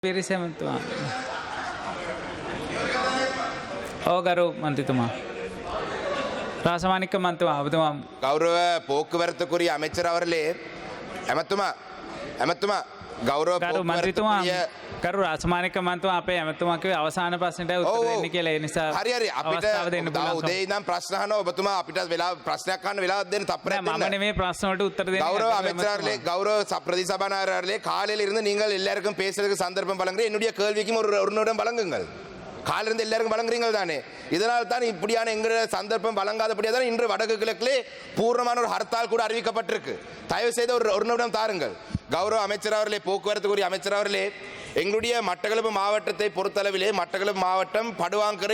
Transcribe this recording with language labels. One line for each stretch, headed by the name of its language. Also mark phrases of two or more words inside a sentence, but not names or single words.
Sinhala: පිරිසමතුමා ඕගරු මන්ත්‍රීතුමා රාසමානික මන්ත්‍රීතුමා ඔබතුමා
Tamil: கௌரவ போக்குவரத்துக்குரிய அமைச்சர் அவர்களே
Sinhala: ඇමතුමා ගෞරව ගරු මන්ත්‍රීතුමා කරු රාසමානික මන්ත්‍රීතුමා අපේ ඇමතුමා කිව්වේ අවසාන ප්‍රශ්නෙට උත්තර දෙන්න කියලා ඒ නිසා හරි අපිට අවස්ථාව දෙන්න පුළුවන් උදේ ඉඳන් ප්‍රශ්න අහනවා ඔබතුමා අපිට වෙලාව ප්‍රශ්නයක් අහන්න වෙලාවක් දෙන්න තප්පරයක් දෙන්න මම නෙමෙයි ප්‍රශ්න වලට උත්තර දෙන්න
Tamil: கௌரவ அமைச்சரே கௌரவ பிரதி சபாநாயகர்களே காலையில இருந்து நீங்கள் எல்லாருக்கும் பேசுறதுக்கு சந்தர்ப்பம் வழங்குறீங்க என்னுடைய கேள்விக்கும் ஒரு நிமிடம் வழங்குங்கள் காலையில இருந்து எல்லாருக்கும் வழங்குறீங்க தானே இதனால் தான் இப்படியான எங்க சந்தர்ப்பம் வழங்காதபடியா தான் இன்று வடக்கு கிழக்கிலே பூர்ணமான ஒரு ஹர்த்தால் கூட அறிவிக்கப்பட்டிருக்கு தயவு செய்து ஒரு நிமிடம் தாருங்கள் கௌரவ அமைச்சர் அவர்களே போக்குவரத்துக்குரிய அமைச்சர் அவர்களே எங்களுடைய மட்டக்களப்பு மாவட்டத்தை பொறுத்தளவிலே மட்டக்களப்பு மாவட்டம் படுவாங்கரை